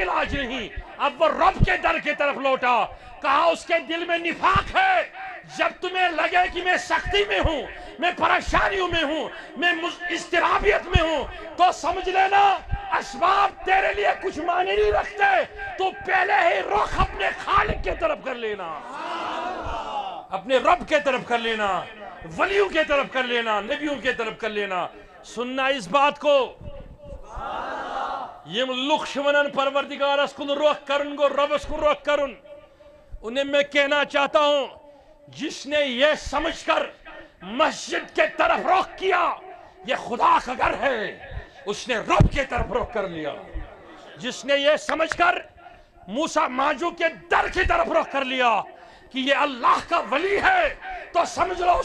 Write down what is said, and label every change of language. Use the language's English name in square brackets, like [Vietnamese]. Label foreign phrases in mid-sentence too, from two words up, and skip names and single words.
[Urdu] علاج نہیں اب وہ رب کے در کی طرف لوٹا کہا اس کے دل میں نفاق ہے جب تمہیں لگے کہ میں سختی میں ہوں میں پریشانیوں میں ہوں میں اضطرابیت میں ہوں تو سمجھ لینا اسباب تیرے لیے کچھ معنی نہیں رکھتے تو پہلے ہی رخ اپنے خالق کے طرف کر لینا اپنے رب کے طرف کر لینا ولیوں کے طرف کر لینا نبیوں کے طرف کر لینا سننا اس بات کو [Kashmiri] یم لکھ ونن پروردگار اس کن رخ کرن گو ربس کن رخ کرن [Urdu] انہیں میں کہنا چاہتا ہوں جس نے یہ سمجھ کر مسجد کے طرف رخ کیا یہ خدا کا گھر ہے اس نے رب کے طرف رخ کر لیا جس نے یہ سمجھ کر موسیٰ ماجو کے در کی طرف رخ کر لیا کہ یہ اللہ کا ولی ہے تو سمجھ لو اس